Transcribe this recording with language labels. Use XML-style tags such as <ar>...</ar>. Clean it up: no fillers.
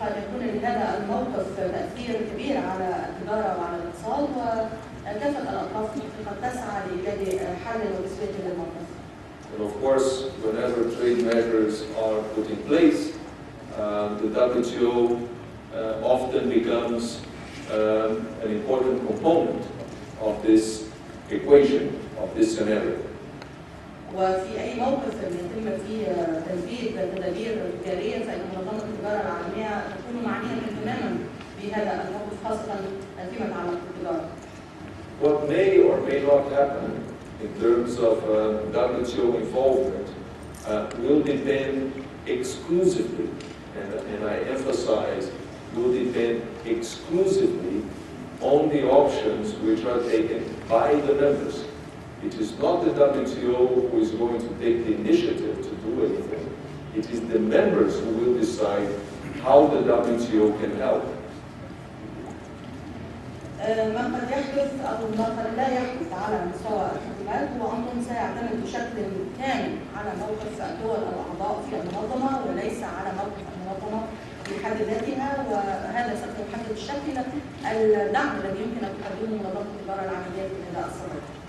<ar>قد يكون لهذا الموقف تأثير كبير على التجارة وعلى الاقتصاد، وكافة الأطراف قد تسعى لإيجاد حل وتسوية للموقف.</ar> <en>And of course, whenever trade measures are put in place, the WTO often becomes an important component of this equation, of this scenario.</en> <ar>وفي أي موقف يتم فيه تنفيذ تدابير تجارية فإن منظمة التجارة العالمية تكون معنية تماما بهذا الموقف خاصة فيما يتعلق بالتجارة.</ar> <en>What may or may not happen in terms of WTO involvement will depend exclusively, and I emphasize, will depend exclusively on the options which are taken by the members. It is not the WTO who is going to take the initiative to do anything. It is the members who will decide how the WTO can help.</en> <ar>ما قد يحدث أو ما قد لا يحدث على مستوى الحكومات هو أمر سيعتمد بشكل كامل على موقف الدول الأعضاء في المنظمة وليس على موقف المنظمة في حد ذاتها، وهذا سوف يحدد شكل الدعم الذي يمكن أن تقدمه منظمة التجارة العالمية في هذا الصدد.</ar>